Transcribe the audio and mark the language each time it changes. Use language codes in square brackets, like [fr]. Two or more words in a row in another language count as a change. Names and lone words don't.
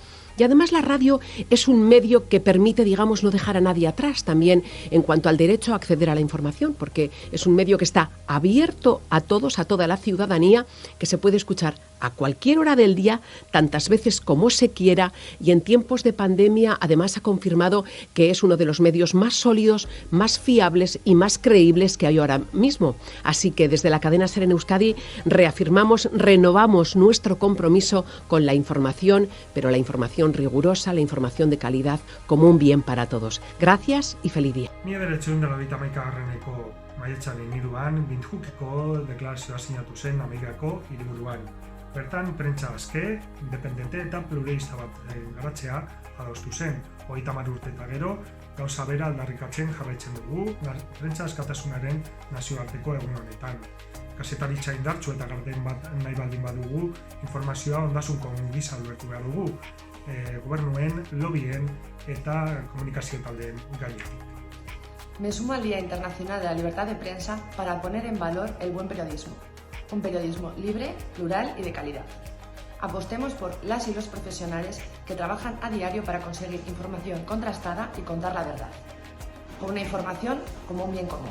[es] Y además la radio es un medio que permite, digamos, no dejar a nadie atrás también en cuanto al derecho a acceder a la información, porque es un medio que está abierto a todos, a toda la ciudadanía, que se puede escuchar a cualquier hora del día, tantas veces como se quiera, y en tiempos de pandemia además ha confirmado que es uno de los medios más sólidos, más fiables y más creíbles que hay ahora mismo. Así que desde la cadena SER en Euskadi reafirmamos, renovamos nuestro compromiso con la información, pero la información rigurosa, la información de calidad como un bien para todos. Gracias y feliz día. [eu] Maiatzaren 3an, Windhoekeko deklarazioa sinatu zen Amerikako hiriburuan. Bertan, prentsa aske, independente eta pluralista bat garatzea adostu zen. 30 urte eta gero, gauza bera aldarrikatzen jarraitzen dugu prentsa askatasunaren nazioarteko egun honetan. Kazetaritza indartsu eta garden bat nahi baldin badugu, informazioa ondasun komun gisa ulertu behar dugu, gobernuen, lobbyen eta komunikazio taldeen gainetik. [es] Me sumo al Día Internacional de la Libertad de Prensa para poner en valor el buen periodismo. Un periodismo libre, plural y de calidad. Apostemos por las y los profesionales que trabajan a diario para conseguir información contrastada y contar la verdad. Por una información como un bien común.